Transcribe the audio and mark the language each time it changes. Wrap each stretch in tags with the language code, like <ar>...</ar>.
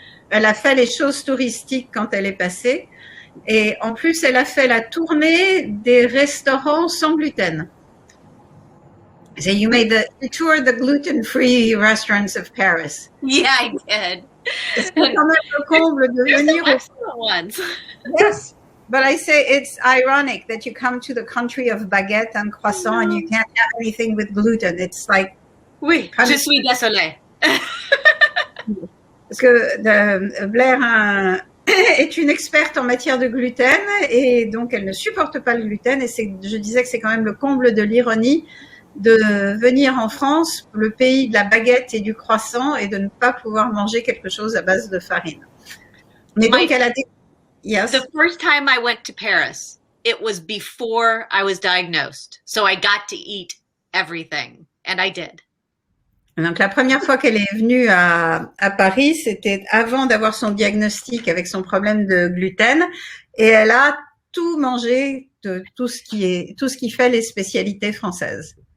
<fr>Elle a fait les choses touristiques quand elle est passée. Et en plus, elle a fait la tournée des restaurants sans gluten.</fr> <en>So you made the tour the gluten-free restaurants of Paris. Yeah, I did.</en> <fr>C'est quand même le comble de venir</fr> <en>excellent ones. Yes, but I say it's ironic that you come to the country of baguette and croissant and you can't have anything with gluten. It's like...</en> <fr>Oui, je suis désolée. Parce que Blair est une experte en matière de gluten et donc elle ne supporte pas le gluten et je disais que c'est quand même le comble de l'ironie de venir en France, le pays de la baguette et du croissant, et de ne pas pouvoir manger quelque chose à base de farine. Mais donc, elle a dit, yes.</fr> <en>The first time I went to Paris, it was before I was diagnosed. So I got to eat everything, and I did.</en> <fr>Donc, la première fois qu'elle est venue à Paris, c'était avant d'avoir son diagnostic avec son problème de gluten, et elle a tout mangé, de tout ce qui fait les spécialités françaises.</fr>